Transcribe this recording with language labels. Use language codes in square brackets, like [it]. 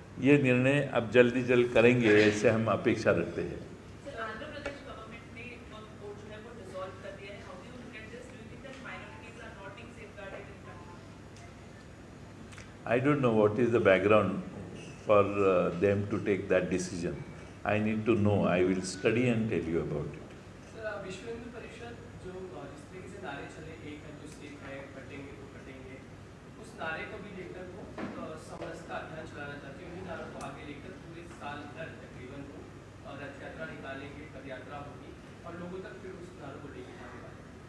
[hi] ये निर्णय अब जल्दी करेंगे ऐसे हम अपेक्षा रखते हैं. आंध्र प्रदेश गवर्नमेंट ने वक्फ बोर्ड जो है वो डिसॉल्व कर दिया है. [en] How do you look at this? Do you think that minorities are not being safeguarded in country? I don't know what is the background for them to take that decision. I need to know. I will study and tell you about it. [hi] Sir, विश्व हिंदू परिषद जो जिस तरीके से नारे चले, एक है जो स्टेट है, कटेंगे तो कटेंगे, उस नारे को भी लेकर वो समरसता अभियान चलाना चाहते हैं. उन्हीं नारों को आगे लेकर पूरे साल भर तकरीबन वो रथ यात्रा निकालेंगे, पद यात्रा होगी और लोगों तक फिर उस नारों को लेके जाने वाले.